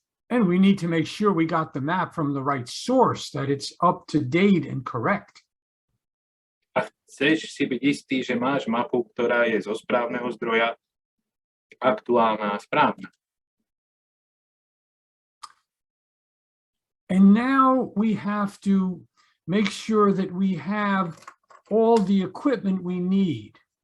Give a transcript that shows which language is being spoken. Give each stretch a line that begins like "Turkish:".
English: And we need to make sure we got the map from the right source, that it's up to date and correct.
Slovak: A chceš si byť istý, že máš mapu, ktorá je zo správneho zdroja, aktuálna a správna.
English: And now we have to make sure that we have all the equipment we need.